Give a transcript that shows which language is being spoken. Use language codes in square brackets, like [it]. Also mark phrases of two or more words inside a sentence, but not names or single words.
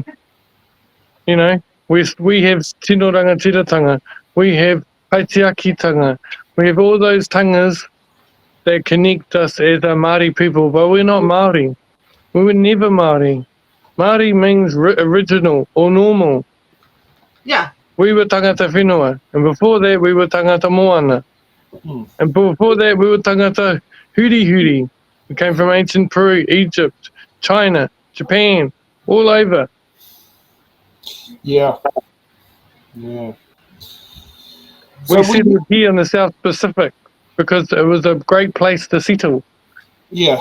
[en] You know, we have [mi] Tino Rangatiratanga. [en] We have Haitiakitanga. We have all those tangas that connect us as a Māori people, but we're not Māori. We were never Māori. Māori means original or normal. Yeah, We were [mi] tangata whenua, [en] and before that we were [mi] tangata moana. [en] And before that we were [mi] tangata huri. [en] We came from ancient Peru, Egypt, China, Japan, all over. Yeah. Yeah. We settled here in the South Pacific because it was a great place to settle. Yeah.